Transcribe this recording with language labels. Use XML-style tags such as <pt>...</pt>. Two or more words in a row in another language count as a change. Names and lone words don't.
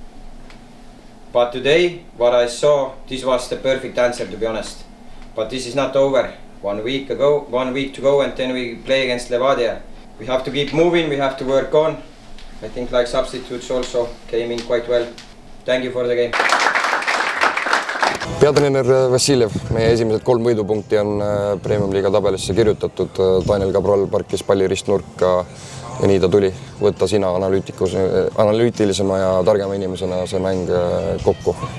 <en>But today, what I saw, this was the perfect answer, to be honest. But this is not over. 1 week to go, and then we play against Levadia. We have to keep moving, we have to work on. I think like substitutes also came in quite well. Thank you for the game.</en> <et>Peatreener Vassiljev, meie esimesed 3 võidupunkti on Premium-liiga tabelisse kirjutatud. Daniel Cabral parkis palli ristnurka ja nii ta tuli. Võtta sina analüütilisema ja targema inimesena see mäng kokku.</et>